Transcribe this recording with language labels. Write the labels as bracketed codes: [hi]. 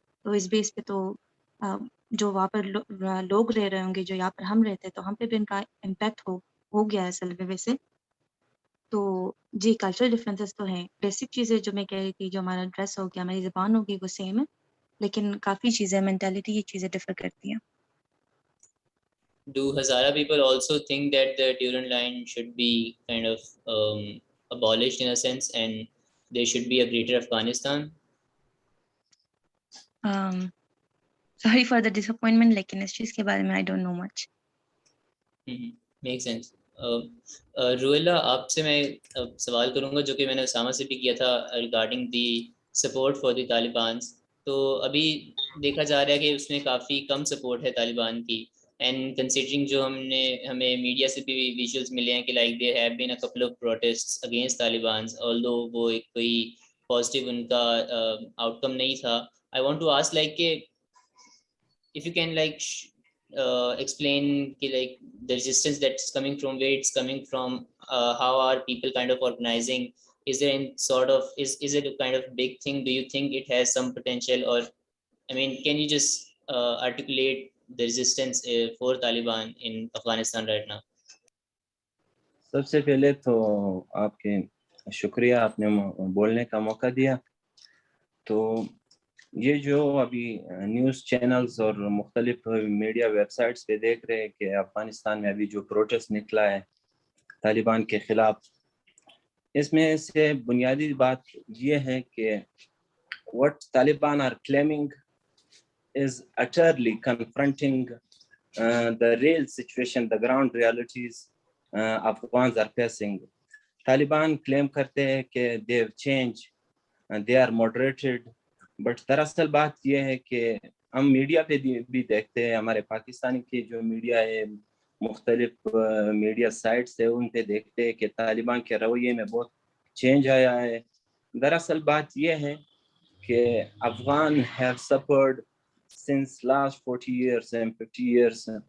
[ur] تو اس بیس پہ تو جو وہاں پر لوگ رہ رہے ہوں گے, جو یہاں پر ہم رہتے ہیں, تو ہم پہ بھی ان کا امپیکٹ ہو گیا ہے اصل میں ویسے. تو جی کلچرل ڈفرینسز تو ہیں. بیسک چیزیں جو میں کہہ رہی تھی, جو ہمارا ڈریس ہو گیا, ہماری زبان ہوگی, وہ سیم ہے, لیکن کافی چیزیں, مینٹیلٹی, یہ چیزیں ڈفر کرتی ہیں. [en] Do Hazara people also think that the Durand line should be kind of abolished in a sense, and there should be a greater Afghanistan? [ur] Sorry for the ڈساپوائنٹمنٹ, لیکن اس چیز کے بارے میں [en] I don't know much. Make sense. [ur] روح آپ سے میں سوال کروں گا, جو کہ میں نے اسامہ سے بھی کیا تھا, regarding the support for the طالبانس. تو ابھی دیکھا جا رہا ہے کہ اس میں کافی کم سپورٹ ہے طالبان کی, اینڈ کنسیڈرنگ جو ہمیں میڈیا سے بھی ویژولز ملے ہیں کہ like [en] there have been a couple of protest against Talibans, [ur] آلدو وہ ایک کوئی پازیٹیو ان کا آؤٹ کم نہیں تھا. [en] I want to ask like [ur] کہ [en] if you can like explain like the resistance that's coming from, where it's coming from, how are people kind of organizing, is there any sort of is it a kind of big thing? Do you think it has some potential, or I mean, can you just articulate the resistance for Taliban in Afghanistan right now? [ur] سب سے پہلے تو آپ کے شکریہ, آپ نے بولنے کا موقع دیا. تو یہ جو ابھی نیوز چینلز اور مختلف میڈیا ویب سائٹس پہ دیکھ رہے ہیں کہ افغانستان میں ابھی جو پروٹیسٹ نکلا ہے طالبان کے خلاف, اس میں سے بنیادی بات یہ ہے کہ [en] what Taliban are claiming is utterly confronting the real situation, the ground realities Afghans are facing. [ur] Taliban claim کرتے ہیں کہ [en] they have changed and they are moderated, [ur] but دراصل بات یہ ہے کہ ہم میڈیا پہ بھی دیکھتے ہیں, ہمارے پاکستانی کی جو میڈیا ہے, مختلف میڈیا سائٹس ہے, ان پہ دیکھتے ہیں کہ طالبان کے رویے میں بہت چینج آیا ہے. دراصل بات یہ ہے کہ Afghan [en] have suffered since last 40 years and 50 years.